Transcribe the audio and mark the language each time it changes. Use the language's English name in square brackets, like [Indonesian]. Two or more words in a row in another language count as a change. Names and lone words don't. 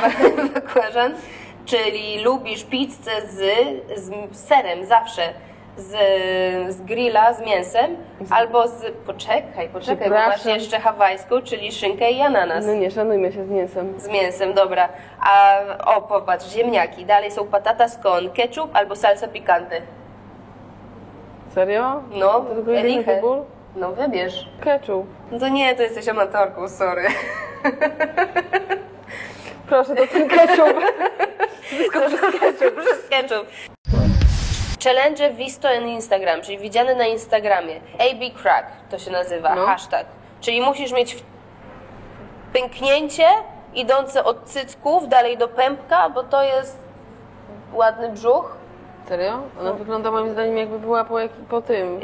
[Polish] Bakłażan, czyli lubisz pizzę z serem zawsze. Z grilla, z mięsem, albo z... Poczekaj, bo masz jeszcze hawajską, czyli szynkę i ananas. No nie, szanujmy się z mięsem. Z mięsem, dobra. Popatrz, ziemniaki. Dalej są [Spanish] patatas con ketchup [Polish] albo [Spanish] salsa picante. [Polish] Serio? No, to tylko jedyny wybór? No wybierz. Ketchup. No to nie, to jesteś amatorką, sorry. Proszę, to ten ketchup. Wszystko przez ketchup. [Spanish] Challenge visto en Instagram, [Polish] czyli widziany na Instagramie. AB crack to się nazywa, hashtag. Czyli musisz mieć pęknięcie idące od cycków dalej do pępka, bo to jest ładny brzuch. Serio? Ona wygląda moim zdaniem jakby była po tym.